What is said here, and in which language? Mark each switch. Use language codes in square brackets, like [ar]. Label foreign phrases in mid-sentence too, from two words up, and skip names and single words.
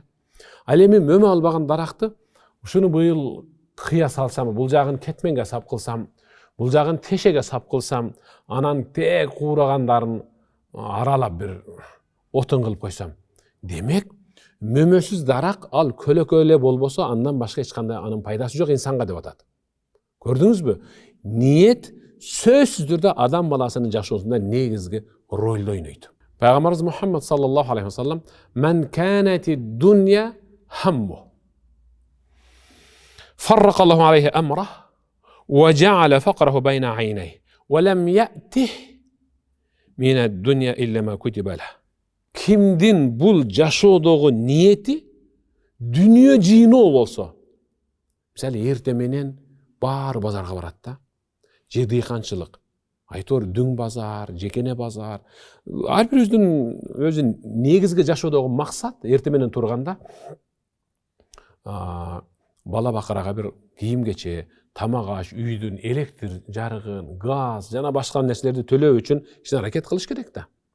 [ky] Ал эми мөмө албаган даракты ушуну быйыл кыя салсам, бул жагын кетменге сап кылсам, бул жагын тешеге сап кылсам, анан тек куурагандарын аралап бир отун кылып койсам. Демек, мөмөсүз дарак ал көлөкө эле болбосо, андан башка эч кандай анын пайдасы жок инсанга деп атат. Көрдүңүзбү? Ниет сөзсүз түрдө адам баласынын жашоосунда негизги ролду ойнойт. [ar] Пайгамбарыбыз Мухаммад صلى الله عليه وسلم "من كانت الدنيا همه. فرق الله عليه أمره وجعل فقره بين عينيه ولم يأته من الدنيا إلا ما كتب له." [ky] Кимдин бул жашоодогу ниети дүнүйө жыйноо болсо, мисалы эрте менен баары базарга барат да. Же дыйканчылык, айтор дүң базар, жекене базар. Ар бирибиздин өзүн негизги жашоодогу максат эрте менен турганда бала бакырага бир кийим кече, тамак аш, үйдүн электр жарыгын, газ жана башка нерселерди төлөө үчүн аракет кылыш керек да.